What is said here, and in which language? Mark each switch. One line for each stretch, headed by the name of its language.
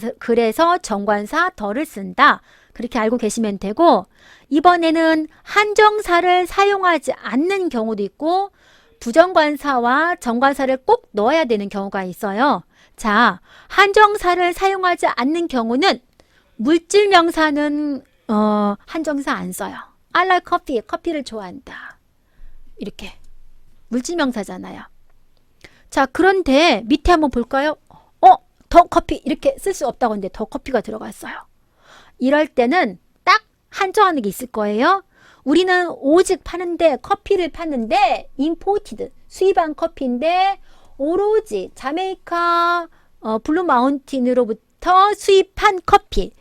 Korean: 그래서 정관사 더를 쓴다. 그렇게 알고 계시면 되고, 이번에는 한정사를 사용하지 않는 경우도 있고 부정관사와 정관사를 꼭 넣어야 되는 경우가 있어요. 자, 한정사를 사용하지 않는 경우는 물질 명사는 한정사 안 써요.
English: I like coffee,
Korean: 커피를 좋아한다. 이렇게 물질 명사잖아요. 자, 그런데 밑에 한번 볼까요? 더 커피 이렇게 쓸 수 없다고 했는데 더 커피가 들어갔어요. 이럴 때는 딱 한정하는 게 있을 거예요. 우리는 오직 파는데, 커피를 파는데 imported, 수입한 커피인데 오로지 자메이카 블루 마운틴으로부터 수입한 커피.